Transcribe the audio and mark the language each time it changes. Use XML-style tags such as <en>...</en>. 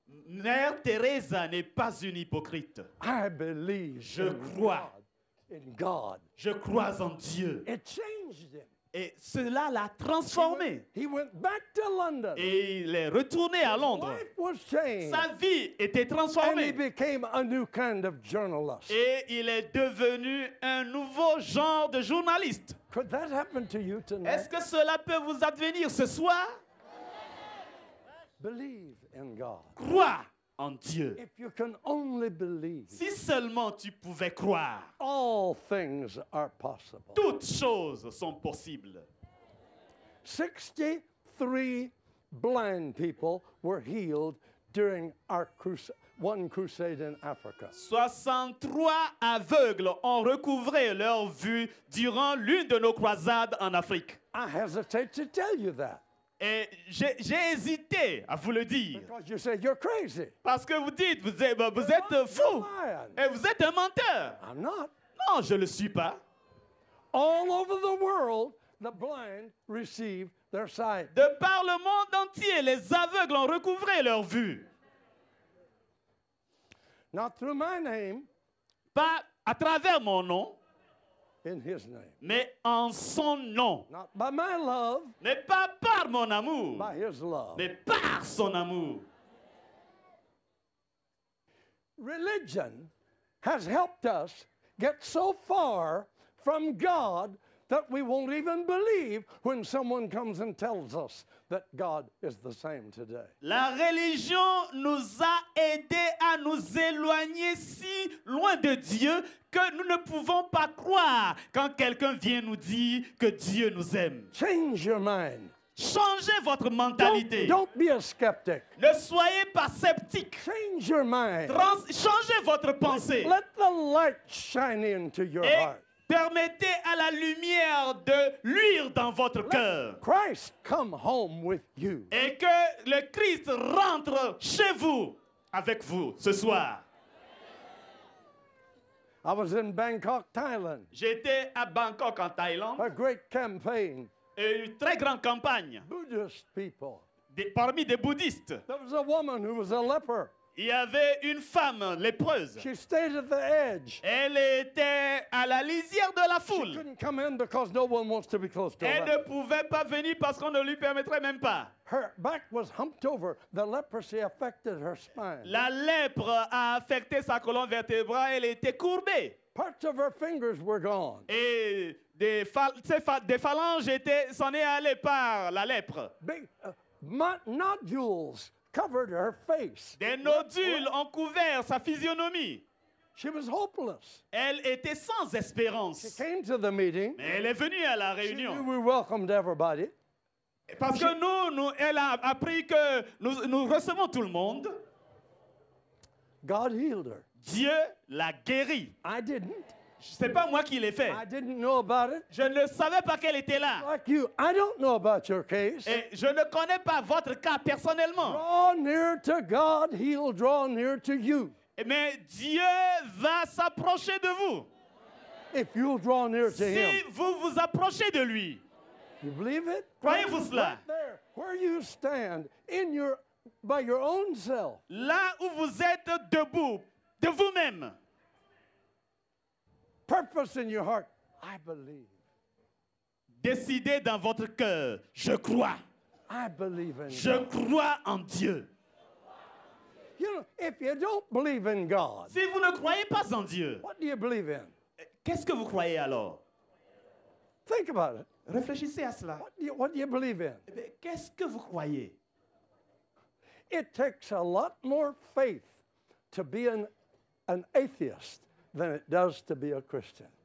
<fr>Mère Teresa n'est pas une hypocrite.</fr> <en>I believe</en> <fr>Je</fr> <en>in</en> <fr>crois.</fr> <en>God. In God.</en> <fr>Je crois en Dieu.</fr> <en>It changed him.</en> <fr>Et cela l'a transformé.</fr> <en>He went back to London.</en> <fr>Et il est retourné à Londres.</fr> <en>Life was changed.</en> <fr>Sa vie était</fr> <en>And he</en> <fr>transformée.</fr> <en>became a new kind of journalist.</en> <fr>Et il est devenu un nouveau genre de journaliste.</fr> <en>Could that happen to you</en> <fr>Est-ce</fr> <en>tonight?</en> <fr>que cela peut vous advenir ce soir?</fr> <en>Believe in God.</en> <fr>Crois en Dieu.</fr> <en>If you can only believe,</en> <fr>Si seulement tu pouvais croire,</fr> <en>all things are possible.</en> <fr>toutes choses sont possibles.</fr> <en>63 blind people were healed during our one crusade in Africa.</en> <fr>63 aveugles ont recouvré leur vue durant l'une de nos croisades en Afrique.</fr> <en>I hesitate to tell you that</en> <fr>Et j'ai hésité à vous le dire.</fr> <en>because you say you're crazy.</en> <fr>Parce que vous dites, vous êtes fou.</fr> <en>Lying.</en> <fr>Et vous êtes un menteur.</fr> <en>I'm not.</en> <fr>Non, je ne le suis pas.</fr> <en>All over the world, the blind receive their sight.</en> <fr>De par le monde entier, les aveugles ont recouvré leur vue.</fr> <en>Not through my name,</en> <fr>Pas à travers mon nom,</fr> <en>in his name.</en> <fr>mais en son nom.</fr> <en>Not by my love,</en> <fr>Mais pas par mon amour,</fr> <en>by his love.</en> <fr>mais par son amour.</fr> <en>Religion has helped us get so far from God that we won't even believe when someone comes and tells us that God is the same today.</en> <fr>La religion nous a aidés à nous éloigner si loin de Dieu que nous ne pouvons pas croire quand quelqu'un vient nous dire que Dieu nous aime.</fr> <en>Change your mind.</en> <fr>Changez votre mentalité.</fr> <en>Don't be a skeptic.</en> <fr>Ne soyez pas sceptique.</fr> <en>Change your mind.</en> <fr>Changez votre pensée.</fr> <en>Let the light shine into your</en> <fr>Et</fr> <en>heart.</en> <fr>permettez à la lumière de luire dans votre cœur.</fr> <en>Christ come home with you.</en> <fr>Et que le Christ rentre chez vous, avec vous, ce soir.</fr> <en>I was in Bangkok, Thailand.</en> <fr>J'étais à Bangkok, en Thaïlande,</fr> <en>A great campaign.</en> <fr>et une très grande campagne</fr> <en>Buddhist people.</en> <fr>parmi des bouddhistes.</fr> <en>There was a woman who was a leper.</en> <fr>Il y avait une femme lépreuse.</fr> <en>She stayed at the edge.</en> <fr>Elle était à la lisière de la</fr> <en>She</en> <fr>foule.</fr> <en>couldn't come in because no one wants to be close to</en> <fr>Elle</fr> <en>her.</en> <fr>ne pouvait pas venir parce qu'on ne lui permettrait même pas.</fr> <en>Her back was humped over. The leprosy affected her spine.</en> <fr>La lèpre a affecté sa colonne vertébrale. Elle était courbée.</fr> <en>Parts of her fingers were gone.</en> <fr>Et des phalanges s'en est allé par la lèpre.</fr> <en>Big nodules covered her face.</en> <fr>Des nodules ont couvert sa physionomie.</fr> <en>She was hopeless.</en> <fr>Elle était sans</fr> <en>She</en> <fr>espérance.</fr> <en>came to the meeting.</en> <fr>Mais elle est venue à la</fr> <en>She knew</en> <fr>réunion.</fr> <en>we welcomed everybody.</en> <fr>Parce que elle a appris que nous recevons tout le monde.</fr> <en>God healed her.</en> <fr>Dieu l'a guérie.</fr> <en>I didn't.</en> <fr>C'est pas moi qui l'ai fait.</fr> <en>I didn't know about it.</en> <fr>Je ne savais pas qu'elle était là.</fr> <en>Like you, I don't know about your case.</en> <fr>Et je ne connais pas votre cas personnellement.</fr> <en>Draw near to God, He'll draw near to you.</en> <fr>Mais Dieu va s'approcher de vous.</fr> <en>if you'll draw near to</en> <fr>si</fr> <en>him.</en> <fr>vous vous approchez de lui.</fr> <en>You believe it?</en> <fr>Croyez-vous cela?</fr> <en>Right there, where you stand by your own self.</en> <fr>Là où vous êtes debout, de vous-même.</fr> <en>Purpose in your heart. I believe.</en> <fr>Décidez dans votre cœur, je crois.</fr> <en>I believe in</en> <fr>Je</fr> <en>God.</en> <fr>crois en Dieu.</fr> <en>You know, if you don't believe in God,</en> <fr>Si vous ne croyez pas en Dieu,</fr> <en>what do you believe in?</en> <fr>qu'est-ce que vous croyez alors?</fr> <en>Think about it.</en> <fr>Réfléchissez à cela.</fr> <en>What do you believe in?</en> <fr>Eh bien, qu'est-ce que vous croyez?</fr> <en>It takes a lot more faith to be an atheist than it does to be a Christian.</en>